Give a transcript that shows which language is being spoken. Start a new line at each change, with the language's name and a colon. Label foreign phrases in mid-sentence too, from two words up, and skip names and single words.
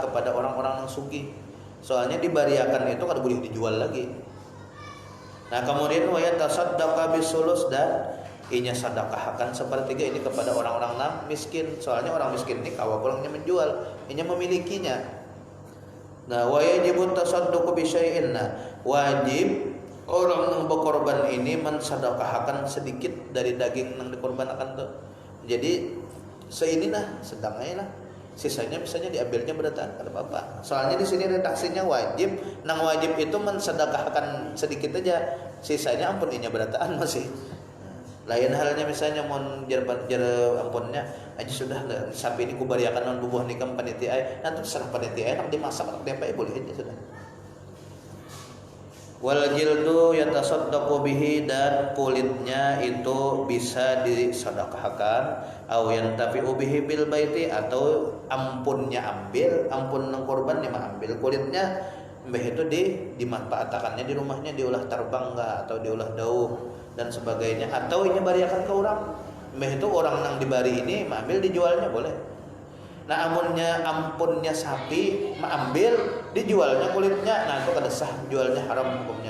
Banjar: Kepada orang-orang yang sugih. Soalnya dibariakan itu kada boleh dijual lagi. Nah kemudian
Arabic: wa yatasaddaqa bisulus,
Banjar: dan inya sedekahkan sepertiga ini kepada orang-orang miskin. Soalnya orang miskin ini kawa pulangnya menjual, inya memilikinya. Nah
Arabic: wa yajibu tasadduqu bi syai'in,
Banjar: wajib orang yang berkorban ini mensedekahkan sedikit dari daging yang dikorbankan tuh. Jadi seinilah sedangnya lah. Sisanya misalnya diambilnya berataan ada apa-apa. Soalnya di sini redaksinya wajib, nang wajib itu mensedekahkan sedikit aja, sisanya ampun inya berataan masih. Lain halnya misalnya mau jar ampunnya aja sudah sapi ini kubariakan non bubuh nikam panitia, nanti serah panitia nak dimasak nak diapain boleh aja sudah.
Arabic: Wal jildu yatasaddaqu bihi,
Banjar: dan kulitnya itu bisa disedekahkan.
Arabic: Au yantafi'u bihi bil baiti,
Banjar: atau ampunnya ampun nang korban dia ambil kulitnya, mbah itu dimanfaatkannya di rumahnya, diolah terbang atau diolah daun dan sebagainya, atau ini bariakan ke orang. Mbah itu orang nang dibari ini ambil dijualnya boleh. Nah ampunnya sapi ambil dijualnya kulitnya, nah itu kada sah, jualnya haram hukumnya.